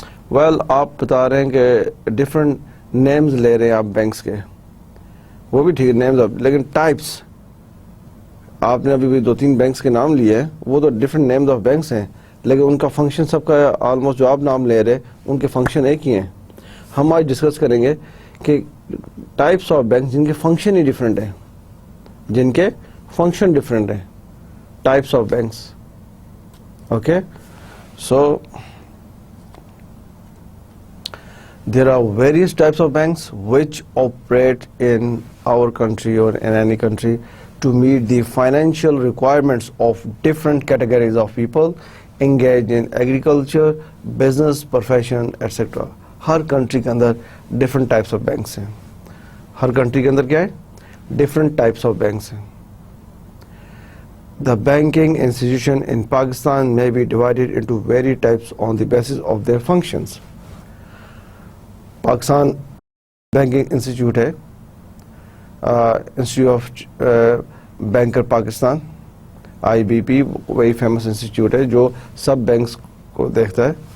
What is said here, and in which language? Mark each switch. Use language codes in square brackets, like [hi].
[ur] Well آپ بتا رہے ہیں کہ ڈفرنٹ نیمز لے رہے ہیں آپ بینکس کے, وہ بھی ٹھیک ہے نیمز, لیکن ٹائپس آپ نے ابھی بھی 2-3 بینکس کے نام لیے ہیں, وہ تو ڈفرنٹ نیمز آف بینکس ہیں, لیکن ان کا فنکشن سب کا آلموسٹ جو آپ نام لے رہے ان کے فنکشن ایک ہی ہیں. ہم آج ڈسکس کریں گے کہ ٹائپس آف بینکس جن کے فنکشن ہی ڈفرینٹ ہیں, جن کے فنکشن ڈفرینٹ ہیں, types of banks. [en] Okay, so there are various types of banks which operate in our country or in any country to meet the financial requirements of different categories of people engaged in agriculture, business, profession, etc. [ur] Hare country کے اندر different types of banks ہیں. ہر country کے اندر کیا ہے؟ Different types of banks ہیں. [en] The banking institution in Pakistan may be divided into various types on the basis of their functions. [ur] Pakistan banking institute ہے, institute of banker Pakistan, IBP, وہی famous institute ہے جو سب banks کو دیکھتا ہے.